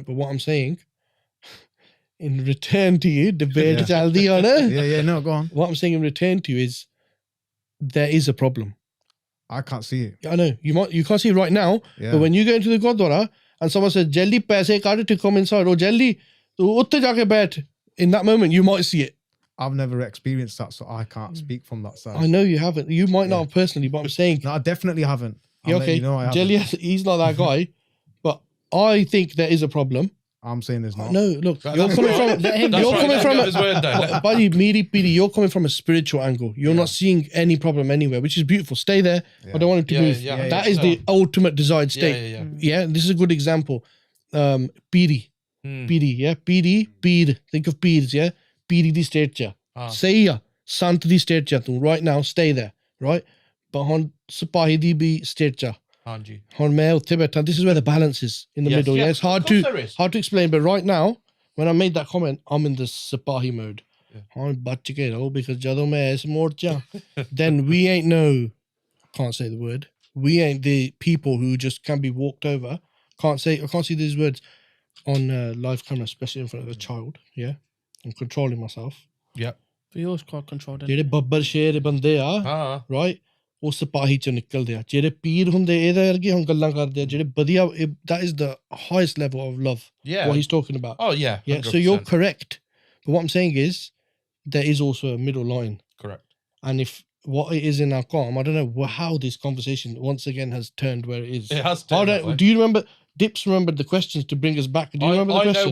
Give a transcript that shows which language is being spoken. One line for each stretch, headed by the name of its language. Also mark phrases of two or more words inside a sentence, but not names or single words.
English: But what I'm saying, in return to you, debate
Punjabi: ਜਲਦੀ ਹੋ ਨਾ.
English: No, go on. What I'm saying in return to you is, there is a problem. I can't see it. I know. You can't see it right now. But when you go into the Gurdwara and someone says, Jelly,
Punjabi: ਪੈਸੇ ਕੱਢ
English: to come inside. Or Jelly,
Punjabi: ਉੱਤੇ ਜਾ ਕੇ ਬੈਠ.
English: In that moment, you might see it. I've never experienced that, so I can't speak from that side. I know you haven't. You might not have personally, but I'm saying... No, I definitely haven't. Okay, Jelly, he's not that guy, but I think there is a problem. I'm saying there's not. No, look, you're coming from a spiritual angle. You're not seeing any problem anywhere, which is beautiful. Stay there. I don't want him to move. That is the ultimate desired state. Yeah, this is a good example. Piri, Pir. Think of Pirs, yeah?
Punjabi: Piri di state cha.
English: Say ya,
Punjabi: ਸੰਤ ਦੀ state 'ਚ ਤੂੰ.
English: Right now, stay there, right?
Punjabi: But ਹੁਣ ਸਿਪਾਹੀ ਦੀ ਵੀ state 'ਚ.
English: This is where the balance is in the middle. It's hard to explain, but right now, when I made that comment, I'm in the Sipahi mode. Because then we ain't can't say the word. We ain't the people who just can be walked over. I can't see these words on live camera, especially in front of a child. Yeah, I'm controlling myself. Yeah, but you also can't control them.
Punjabi: ਜਿਹੜੇ ਬੱਬਰ ਸ਼ੇਰ ਬੰਦੇ ਆ, right? ਉਹ ਸਿਪਾਹੀ ਚੋਂ ਨਿਕਲਦੇ ਆ ਜਿਹੜੇ ਪੀਰ ਹੁੰਦੇ ਇਹਦੇ ਵਰਗੇ ਹੁਣ ਗੱਲਾਂ ਕਰਦੇ ਆ ਜਿਹੜੇ ਵਧੀਆ
English: that is the highest level of love what he's talking about. So you're correct, but what I'm saying is there is also a middle line. Correct. And if what it is in our calm, I don't know how this conversation once again has turned where it is. It has turned. Do you remember Dips remembered the questions to bring us back? Do you remember the question?